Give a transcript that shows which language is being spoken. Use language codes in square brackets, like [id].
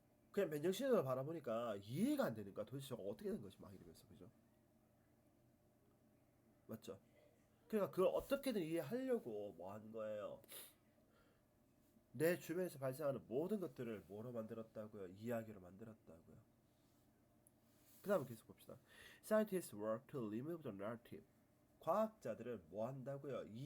[ko] 그냥 맨정신으로 바라보니까 이해가 안 되니까 도대체 저거 어떻게 된 거지? 막 이러면서 그죠? 맞죠? 그러니까 그걸 어떻게든 이해하려고 뭐 하는 거예요? 내 주변에서 발생하는 모든 것들을 뭐로 만들었다고요? 이야기로 만들었다고요. 그 다음에 계속 봅시다. [en] Scientists work to remove the narrative. [ko] 과학자들은 뭐 한다고요?